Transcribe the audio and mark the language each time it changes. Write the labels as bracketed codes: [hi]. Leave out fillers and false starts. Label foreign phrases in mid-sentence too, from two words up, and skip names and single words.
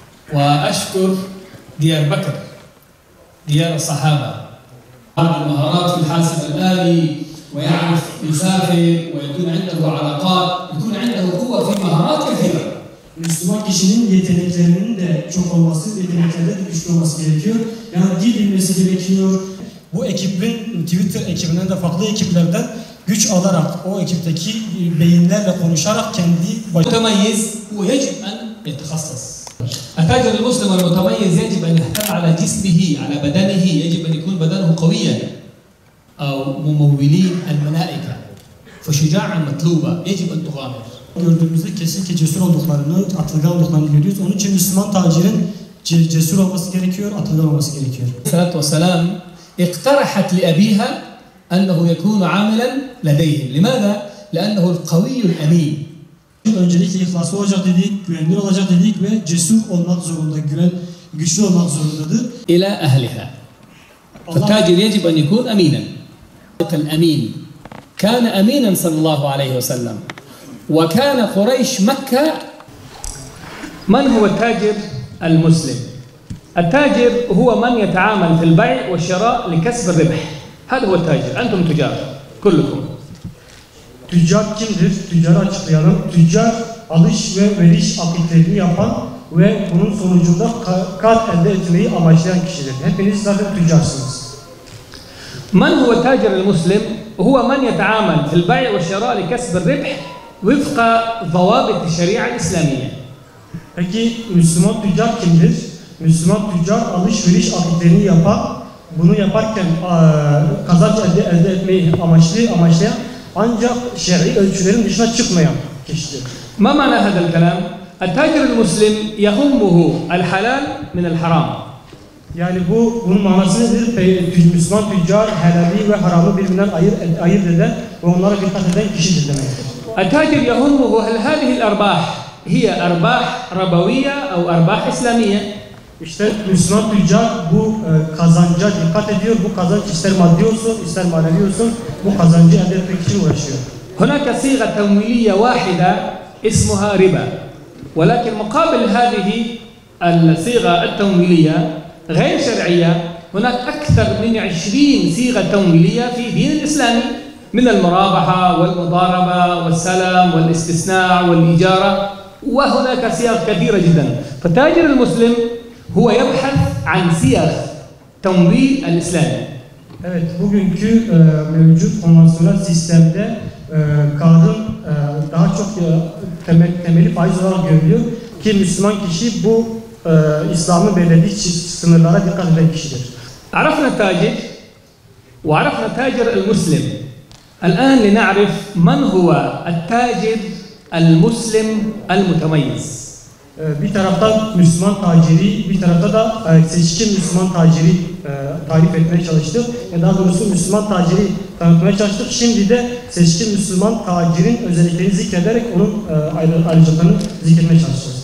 [ar] وأشكر ديار بكر ديار الصحابة عنده المهارات في الحاسب الآلي ويعرف يسافر ويكون عنده علاقات يكون عنده قوة في مهارات كثيرة. [tr] Müslüman kişinin yeteneklerinin de çok olması, yeteneklerde de güçlü olması gerekiyor. Yani dil bilmesi gerekiyor. Bu ekibin, Twitter ekibinden de farklı ekiplerden güç alarak, o ekipteki beyinlerle konuşarak kendi [ar] المتميز هو يجب أن يتخصص. التاجر المسلم المتميز يجب أن يهتم على جسمه على بدنه يجب أن يكون بدنه قويا أو ممولين الملائكة فشجاعة مطلوبة يجب أن تغامر. [tr] Gördüğümüzde kesinlikle cesur olduklarını, atılgan olduklarını görüyoruz. Onun için Müslüman tacirin cesur olması gerekiyor, atılgan olması gerekiyor. [ar] الصلاة والسلام اقترحت لأبيها أنه يكون عاملا لديهم. لماذا؟ لأنه القوي الأمين. [tr] Öncelikle ihlaslı olacak dedik, güvenilir olacak dedik ve cesur olmak zorunda, güçlü olmak zorundadır. [ar] إلى أهلها. فالتاجر يجب أن يكون أمينا. الأمين كان أمينا صلى الله عليه وسلم. وكان قريش مكة. من هو التاجر المسلم؟ التاجر هو من يتعامل في البيع والشراء لكسب الربح. هذا هو التاجر. أنتم تجار كلكم. [tr] Tüccar kimdir? Tüccarı açıklayalım. Tüccar alış ve veriş aktivitelerini yapan ve bunun sonucunda kar elde etmeyi amaçlayan kişidir. Hepiniz zaten tüccarsınız. [ar] من هو التاجر المسلم؟ هو من يتعامل في البيع والشراء لكسب الربح وفق ضوابط الشريعة الإسلامية. [tr] Peki Müslüman tüccar kimdir? Müslüman tüccar alışveriş aktivitelerini yapan, bunu yaparken kazanç elde etmeyi amaçlayan ancak şer'i ölçülerin dışına çıkmayan kişidir. [ar] ما معنى هذا الكلام؟ التاجر المسلم يهمه الحلال من الحرام. [tr] Yani bunun manası nedir? Müslüman tüccar helali ve haramı birbirinden ayırt eden ve onlara dikkat eden kişidir demektir. [ar] التاجر يهمه هل هذه الأرباح هي أرباح ربوية أو أرباح إسلامية؟ [tr] İşte Müslüman tüccar bu kazanca dikkat ediyor. Bu kazanç ister maddi olsun, ister manevi olsun bu kazancı elde etmek için uğraşıyor. [ar] هناك صيغة تمويلية واحدة اسمها ربا، ولكن مقابل هذه الصيغة التمويلية غير شرعية هناك أكثر من 20 صيغة تمويلية في دين الإسلام من المرابحة والمضاربة والسلم والاستثناء والإجارة وهناك صيغ كثيرة جدا. فالتاجر المسلم هو يبحث عن صيغ تمويل الإسلام. [tr] Evet, bugünkü mevcut konvansiyonel sistemde kağıdın daha çok temeli faiz olarak görülüyor ki Müslüman kişi bu İslam'ın belirlediği sınırlara dikkat eden kişidir. [ar] عرفنا التاجر وعرفنا التاجر المسلم. الآن لنعرف من هو التاجر المسلم المتميز. [tr] Bir taraftan Müslüman taciri, bir tarafta da seçkin Müslüman taciri tarif etmeye çalıştık. Daha doğrusu Müslüman taciri tanıtmaya çalıştık. Şimdi de seçkin Müslüman tacirin özelliklerini zikrederek onun ayrıcalıklarını zikretmeye çalışacağız.